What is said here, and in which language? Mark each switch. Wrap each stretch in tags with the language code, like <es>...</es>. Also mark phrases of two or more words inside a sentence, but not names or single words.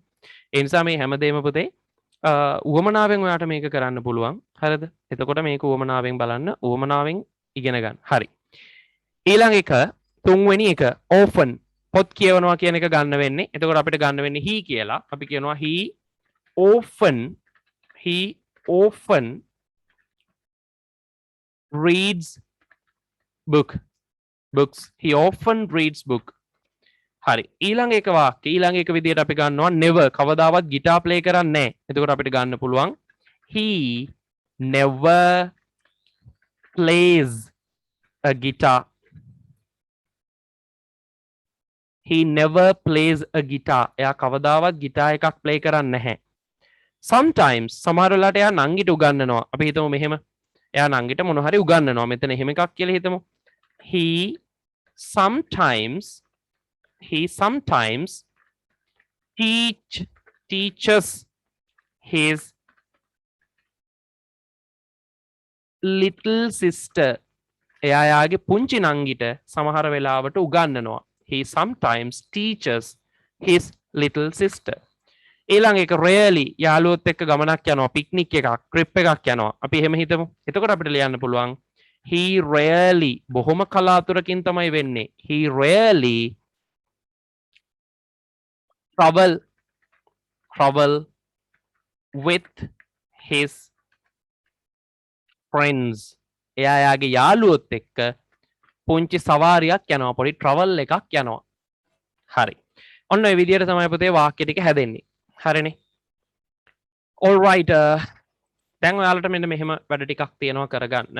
<si>ඒ නිසා මේ හැමදේම පුතේ උවමනාවෙන් ඔයාට මේක කරන්න පුළුවන්. හරිද? එතකොට මේක උවමනාවෙන් බලන්න, උවමනාවෙන් ඉගෙන ගන්න. හරි. ඊළඟ එක තුන්වෙනි එක often පොත් කියවනවා කියන එක ගන්න වෙන්නේ. එතකොට අපිට ගන්න වෙන්නේ he කියලා. අපි කියනවා</si> <en>he often reads books. He often reads book.</en> <si>හරි. ඊළඟ එක වාක්‍ය ඊළඟ එක විදියට අපි ගන්නවා never කවදාවත් ගිටාර් ප්ලේ කරන්නේ නැහැ. එතකොට අපිට ගන්න පුළුවන්</si> <en>he never plays a guitar. He never plays a guitar.</en> <si>එයා කවදාවත් ගිටාර් එකක් ප්ලේ කරන්නේ නැහැ. Sometimes සමහර වෙලාවට එයා නංගිට උගන්වනවා. අපි හිතමු මෙහෙම. එයා නංගිට මොන හරි උගන්වනවා. මෙතන එහෙම එකක් කියලා හිතමු.</si> <en>He sometimes teaches his little sister.</en> <si>එයා යාගේ පුංචි නංගිට සමහර වෙලාවට උගන්වනවා.</si> <en>He sometimes teaches his little sister.</en> <si>ඊළඟ එක rarely යාළුවොත් එක්ක ගමනක් යනවා, පික්නික් එකක්, ට්‍රිප් එකක් යනවා. අපි එහෙම හිතමු. එතකොට අපිට ලියන්න පුළුවන්</si> <en>he rarely</en> <si>බොහොම කලාතුරකින් තමයි වෙන්නේ.</si> <en>He rarely travel with his friends.</en> <si>එයා යාගේ යාළුවොත් එක්ක පුංචි සවාරියක් යනවා, පොඩි travel එකක් යනවා. හරි. ඔන්න ඔය විදිහට තමයි පුතේ වාක්‍ය ටික හැදෙන්නේ.</si> <en>හරිනේ. all right.</en> <si>දැන් ඔයාලට මෙන්න මෙහෙම වැඩ ටිකක් තියෙනවා කරගන්න.</si>